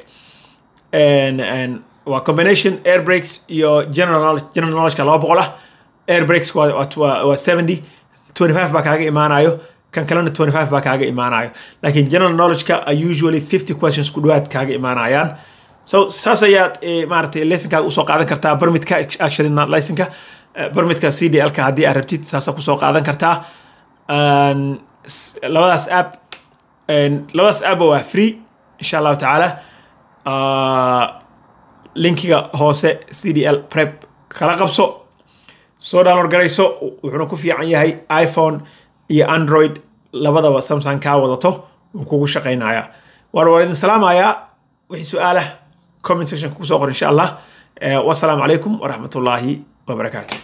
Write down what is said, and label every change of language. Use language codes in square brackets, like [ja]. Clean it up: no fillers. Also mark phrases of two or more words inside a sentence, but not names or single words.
[so] waa [en] combination air breaks [so] iyo [en] general knowledge [so] ka 200 [en] air breaks [so] waa 70 25 baa kaaga imaanayo kan kalena 25 baa kaaga imaanayo laakiin [en] general knowledge [so] ka [en] are usually 50 questions [so] ku dhawaad kaaga imaanayaan so saas ayaad maaragtay laysankaaga usoo qaadan kartaa barmidka [en] actually not [so] laysanka barmidka CDL ka haddii aad rabtid saasa kusoo qaadan kartaa labadaas app waa free [ar] إن شاء الله تعالى [so] linkiga hoose CDL prep kala qabso soo download garayso wuxuuna ku fiican yahay iPhone iyo Android labadaba Samsung ka wadato uu kugu shaqeynayaa war idin salaamayaa wixii su'aalaha [en] comment section [so] ku soo qor [ar] إن شاء الله والسلام عليكم ورحمة الله وبركاته